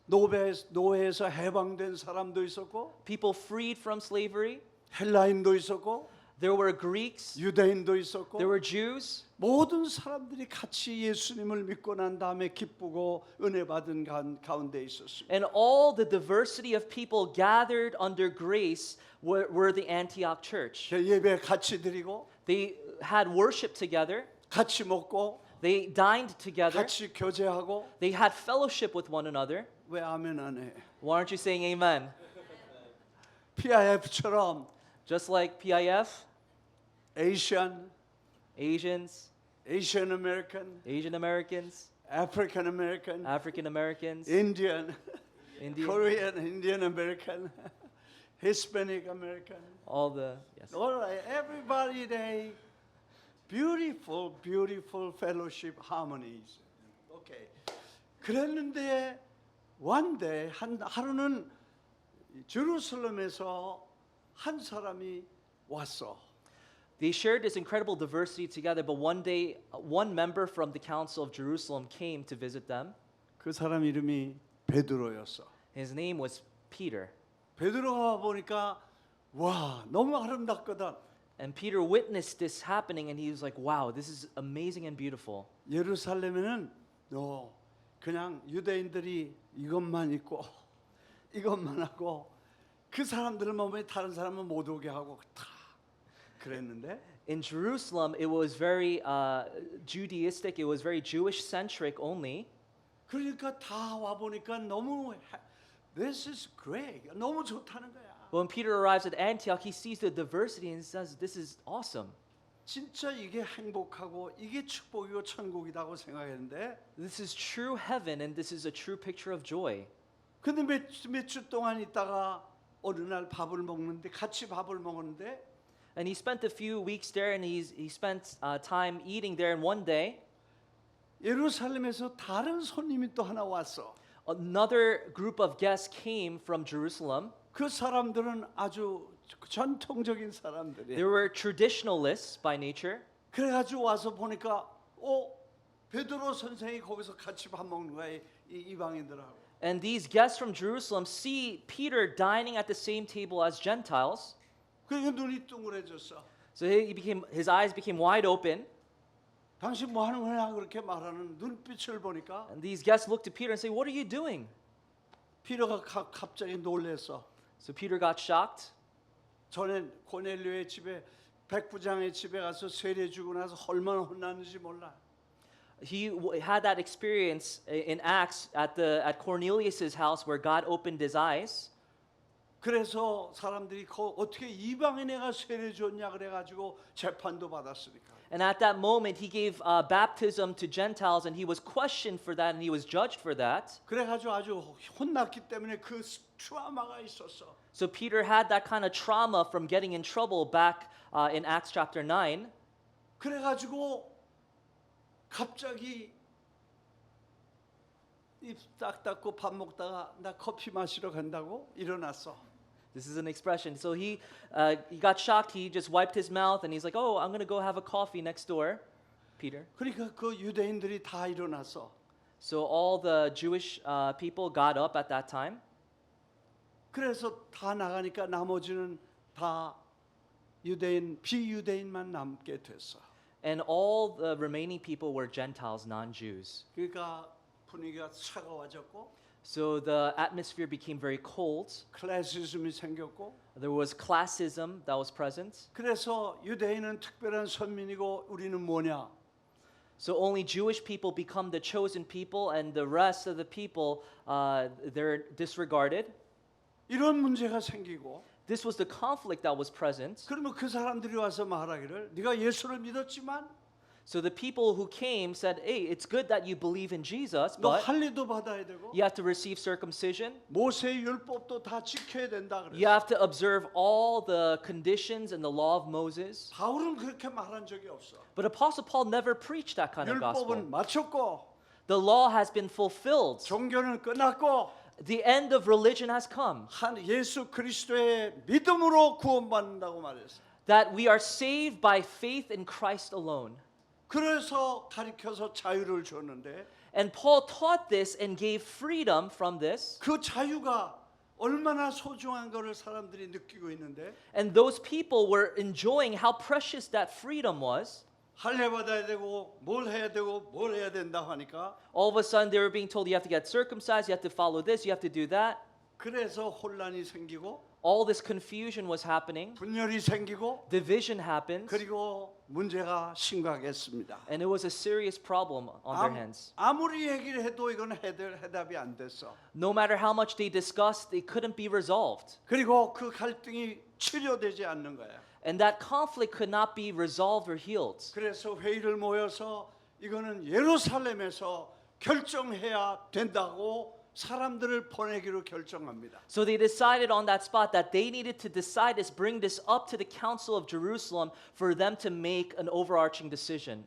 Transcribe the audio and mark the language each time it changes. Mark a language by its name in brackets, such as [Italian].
[Korean] 노예에서 해방된 사람도 있었고, [English] people freed from slavery. [Korean] 헬라인도 있었고, [English] There were Greeks, [Korean] 유대인도 있었고, [English] there were Jews. [Korean] 모든 사람들이 같이 예수님을 믿고 난 다음에 기쁘고 은혜 받은 가운데 있었습니다. [English] And all the diversity of people gathered under grace were the Antioch church. [Korean] 예배 같이 드리고, [English] They had worship together, [Korean] 같이 먹고, [English] they dined together, [Korean] 같이 교제하고. [English] they had fellowship with one another. [Korean] 왜 아멘 안 해? [English] Why aren't you saying amen? [Korean] PIF처럼 [English] Just like PIF, Asian, Asians, Asian American, Asian Americans, African American, African Americans, Indian, Indian, Korean, Indian American, Hispanic American. all the yes. All right, everybody they beautiful, beautiful fellowship harmonies. Okay. [Korean] 그랬는데 [English] one day [Korean] 하루는 제루살렘에서 한 사람이 왔어. [English] They shared this incredible diversity together, but one day, one member from the Council of Jerusalem came to visit them. [Korean] 그 사람 이름이 베드로였어. [English] His name was Peter. [Korean] 베드로가 보니까 와 너무 아름답거든. [English] And Peter witnessed this happening, and he was like, wow, this is amazing and beautiful. [Korean] 예루살렘에는 너 그냥 유대인들이 이것만 입고 이것만 하고 그 사람들을 몸에 다른 사람은 못 오게 하고 다 그랬는데 [English] In Jerusalem, it was very Judaistic, it was very Jewish-centric only. [Korean] 그러니까 다 와 보니까 너무 [English] This is great. [Korean] 너무 좋다는 거야. [English] But when Peter arrives at Antioch, he sees the diversity and says, this is awesome. [Korean] 진짜 이게 행복하고 이게 축복이고 천국이라고 생각했는데 [English] This is true heaven, and this is a true picture of joy. [Korean] 근데 몇 주 동안 있다가 어느 날 밥을 먹는데 같이 밥을 먹었는데 [English] And he spent a few weeks there, and he spent time eating there. And one day, [Korean] 예루살렘에서 다른 손님이 또 하나 왔어. [English] another group of guests came from Jerusalem. [Korean] 그 사람들은 아주 전통적인 사람들이. [English] They were traditionalists by nature. [Korean] 그래가지고 와서 보니까 베드로 선생이 거기서 같이 밥 먹는 거야 이 이방인들하고. [English] And these guests from Jerusalem see Peter dining at the same table as Gentiles. [Korean] 그러니까 눈이 둥그레졌어. [English] So his eyes became wide open. [Korean] 당신 뭐 하는 거냐 그렇게 말하는 눈빛을 보니까 [English] And these guests looked to Peter and say, what are you doing? [Korean] 피터가 갑자기 놀랬어. [English] So Peter got shocked. [Korean] 전에 고넬료의 집에 백부장의 집에 가서 세례 주고 나서 얼마나 혼났는지 몰라. [English] He had that experience in Acts at Cornelius's house where God opened his eyes. [Korean] 그래서 사람들이 어떻게 이방인에가 세례 줬냐 그래가지고 재판도 받았으니까. [English] And at that moment, he gave baptism to Gentiles, and he was questioned for that, and he was judged for that. [Korean] 그래가지고 아주 혼났기 때문에 그 트라우마가 있었어. [English] So Peter had that kind of trauma from getting in trouble back in Acts chapter 9. [Korean] 그래가지고 갑자기 입 딱 닫고 밥 먹다가 나 커피 마시러 간다고 일어났어. [English] This is an expression. So he got shocked. He just wiped his mouth, and he's like, "Oh, I'm gonna go have a coffee next door." Peter. [Korean] 그러니까 그 유대인들이 다 일어났어. [English] So all the Jewish people got up at that time. [Korean] 그래서 다 나가니까 나머지는 다 유대인 비유대인만 남게 됐어. [English] And all the remaining people were Gentiles, non-Jews. [Korean] 그러니까 분위기가 차가워졌고 [English] So the atmosphere became very cold. [Korean] 클래시즘이 생겼고 [English] There was classism that was present. [Korean] 그래서 유대인은 특별한 선민이고 우리는 뭐냐? [English] So only Jewish people become the chosen people, and the rest of the people, they're disregarded. [Korean] 이런 문제가 생기고 [English] This was the conflict that was present. [Korean] 그러면 그 사람들이 와서 말하기를 네가 예수를 믿었지만 [English] So the people who came said, "Hey, it's good that you believe in Jesus, [Korean] 너 [English] but [Korean] 할례도 받아야 되고 [English] you have to receive circumcision. [Korean] 모세의 율법도 다 지켜야 된다 [English] You have to observe all the conditions and the law of Moses." [Korean] 바울은 그렇게 말한 적이 없어. [English] But Apostle Paul never preached that kind of gospel. [Korean] 율법은 마쳤고 [English] The law has been fulfilled. [Korean] 종교는 끝났고 [English] The end of religion has come. [Korean] 한 예수 그리스도의 믿음으로 구원받는다고 말했어. [English] That we are saved by faith in Christ alone. [Korean] 그래서 가르쳐서 자유를 줬는데 [English] And Paul taught this and gave freedom from this. [Korean] 그 자유가 얼마나 소중한 것을 사람들이 느끼고 있는데 [English] And those people were enjoying how precious that freedom was. [Korean] 할례 받아야 되고 뭘 해야 되고 뭘 해야 된다 하니까 [English] All of a sudden they were being told you have to get circumcised, you have to follow this, you have to do that. [Korean] 그래서 혼란이 생기고 [English] All this confusion was happening. [Korean] 분열이 생기고 [English] Division happened. [Korean] 그리고 문제가 심각했습니다. [English] And it was a serious problem on their hands. [Korean] 아무리 얘기를 해도 이건 해답이 안 됐어. [English] No matter how much they discussed, it couldn't be resolved. [Korean] 그리고 그 갈등이 치료되지 않는 거야. [English] And that conflict could not be resolved or healed. [Korean] 그래서 회의를 모여서 이거는 예루살렘에서 결정해야 된다고 사람들을 보내기로 결정합니다. [English] So they decided on that spot that they needed to decide this, bring this up to the council of Jerusalem for them to make an overarching decision.